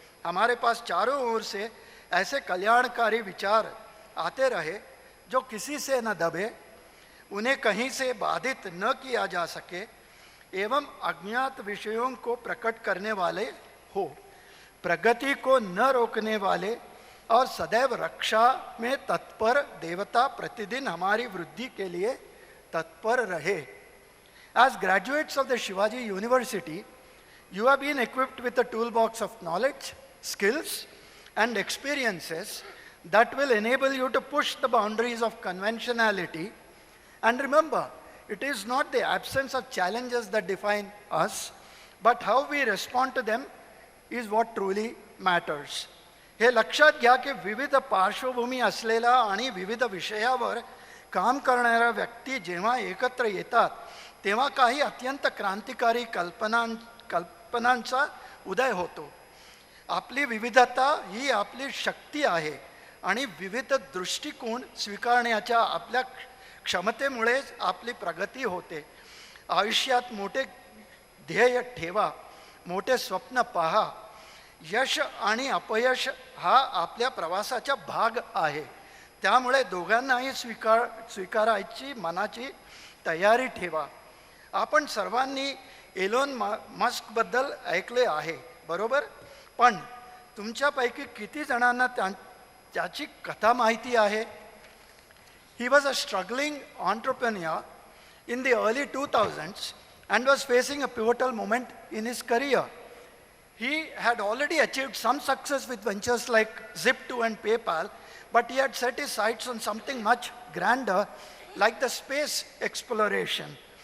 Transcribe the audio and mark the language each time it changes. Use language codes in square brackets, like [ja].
[hi] हमारे पास चारों ओर से ऐसे कल्याणकारी विचार आते रहे जो किसी से न दबे, उन्हें कहीं से बाधित न किया जा सके एवं अज्ञात विषयों को प्रकट करने वाले हो, प्रगति को न रोकने वाले और सदैव रक्षा में तत्पर देवता प्रतिदिन हमारी वृद्धि के लिए तत्पर रहे. [en] As graduates of the Shivaji University, you have been equipped with a toolbox of knowledge, skills, and experiences that will enable you to push the boundaries of conventionality. And remember, it is not the absence of challenges that define us, but how we respond to them is what truly matters. [mr] हे लक्षात घ्या की विविध पार्श्वभूमी असलेला आणि विविध विषयावर काम करणाऱ्या व्यक्ती जेव्हा एकत्र येतात तेव्हा काही अत्यंत क्रांतिकारी कल्पनांचा उदय होतो. आपली विविधता ही आपली शक्ती आहे आणि विविध दृष्टिकोन स्वीकारण्याच्या आपल्या क्षमतेमुळेच आपली प्रगती होते. आयुष्यात मोठे ध्येय ठेवा, मोठे स्वप्न पहा. यश आणि अपयश हा आपल्या प्रवासाचा भाग आहे. त्यामुळे दोघांनाही स्वीकारायची मनाची तयारी ठेवा. आपण सर्वांनी एलोन मस्कबद्दल ऐकले आहे, बरोबर? पण तुमच्यापैकी किती जणांना त्याची कथा माहिती आहे? [en] He was a struggling entrepreneur in the early 2000s and was facing a pivotal moment in his career. He had already achieved some success with ventures like Zip2 and PayPal, but he had set his sights on something much grander, like the space exploration.